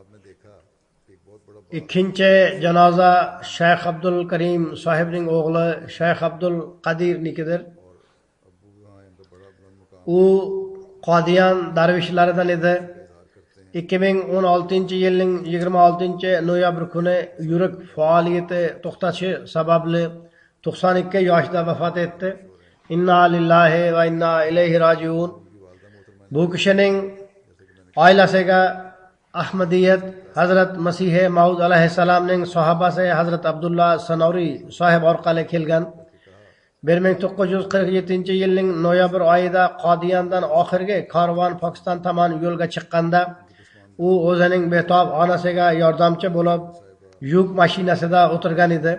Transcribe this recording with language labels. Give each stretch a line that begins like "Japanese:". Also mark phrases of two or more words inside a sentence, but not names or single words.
Uzbek: Ikkinchi janoza Shayx Abdul Karim sohibning o'g'li Shayx Abdul Qadirnikidir. U Qodiyan darvishlaridan edi. 2016-yilning 26-noyabr kuni yurak faoliyati to'xtashi sababli 92 yoshda vafot etdi.
Arabic: إنا لله وإنا إليه راجعون.
Uzbek: Bu kishining oilasiga Ahmadiyat Hazrat Masih Maud alayhissalomning sahobasi Hazrat Abdullah Sanori sohib orqali kelgan. 1947-yilning noyabr oyida Qodiyandan oxirgi karvon Pokiston tomon yo'lga chiqqanda u o'zining betob onasiga yordamchi bo'lib yuk mashinasida o'tirgan edi.